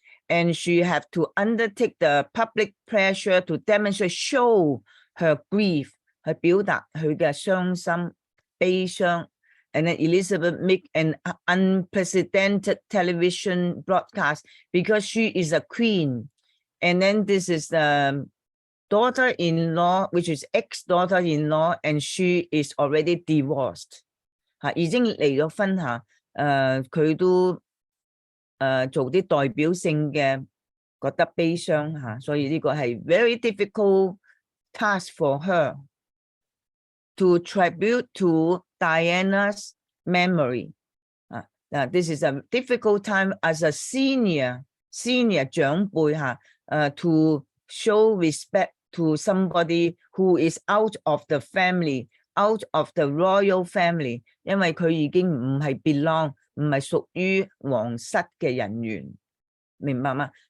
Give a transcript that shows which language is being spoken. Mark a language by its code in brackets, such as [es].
[en] And she have to undertake the public pressure to demonstrate, show her grief, [yue] 去表達佢嘅傷心、悲傷。 [en] And then Elizabeth make an unprecedented television broadcast because she is a queen. And then this is the daughter-in-law, which is ex-daughter-in-law, and she is already divorced. [yue] 已經離咗婚佢都做啲代表性嘅覺得悲傷所以呢個係 [en] very difficult task for her to tribute to Diana's memory. This is a difficult time as a senior 長輩to show respect to somebody who is out of the family, out of the royal family, [yue] 因為佢已經唔係 belong 唔係屬於皇室嘅人員，明白嗎？